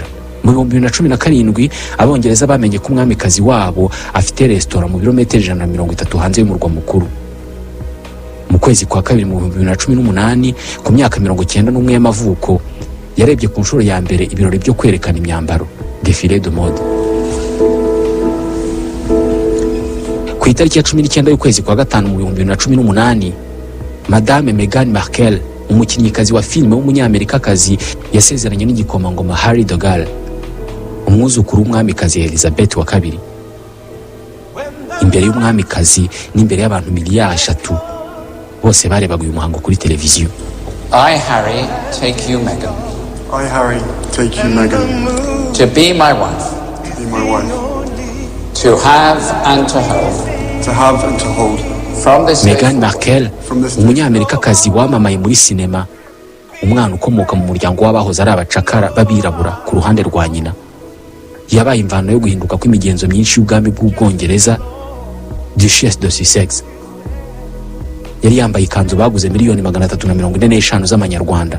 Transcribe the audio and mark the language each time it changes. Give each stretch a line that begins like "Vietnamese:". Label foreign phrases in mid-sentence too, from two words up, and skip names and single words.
Kinyarwanda: Mu 2017 Abongereza bamenye ko umwamikazi wabo afite restaurant mu birometero 130 hanze y'umurwa mukuru. Mu kwezi kwa kabiri mu 2018 ku myaka 91 y'amavuko, yarebye ku nshuro ya mbere ibirori byo kwerekana imyambaro,
French: défilé de mode.
Kinyarwanda: Ku itariki ya 19 y'ukwezi kwa gatanu mu 2018, Madame Meghan Markle umukinnyikazi wa filime w'umunyamerikakazi yasezeranye n'igikomangoma Harry Dogal, umwuzukuru w'umwamikazi Elizabeth wa kabiri. Imbere y'umwamikazi n'imbere y'abantu miliyari 3 bose barebaga uyu muhango kuri televiziyo.
English: I, Harry, take you, Meghan. I, Harry, take you, Meghan, To be my wife. to be my wife, To have and to hold. to have and to hold. From this day
Kinyarwanda: Meghan Markle, umunyamerikakazi wamamaye muri sinema, umwana ukomoka mu muryango w'abahoze ari abacakara b'abirabura ku ruhande rwa nyina, yabaye imvano yo guhinduka kw'imigenzo myinshi y'ubwami bw'Ubwongereza,
French: Duchesse de Sussex.
Kinyarwanda: Yari yambaye ikanzu baguze miliyoni 345 z'amanyarwanda.